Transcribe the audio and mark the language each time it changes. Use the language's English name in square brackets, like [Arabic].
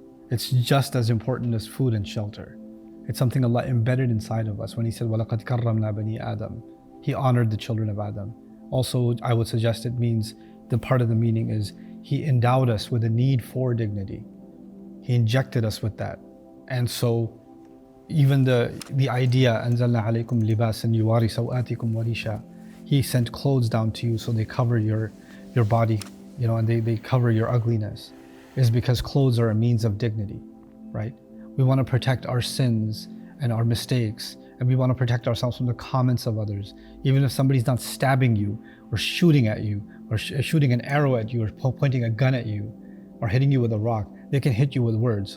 [English] It's just as important as food and shelter. It's something Allah embedded inside of us when He said, [Arabic] وَلَقَدْ كَرَّمْنَا بَنِي [English] Adam. He honored the children of Adam. Also, I would suggest it means, the part of the meaning is, He endowed us with a need for dignity. He injected us with that. [Arabic] And so, even the idea, أَنزَلْنَا عَلَيْكُمْ لِبَاسًا يُوَارِي سَوْآتِكُمْ وَرِيشًا. [English] He sent clothes down to you so they cover your body, and they cover your ugliness, is because clothes are a means of dignity, right? We want to protect our sins and our mistakes, and we want to protect ourselves from the comments of others. Even if somebody's not stabbing you, or shooting at you, or shooting an arrow at you, or pointing a gun at you, or hitting you with a rock, they can hit you with words.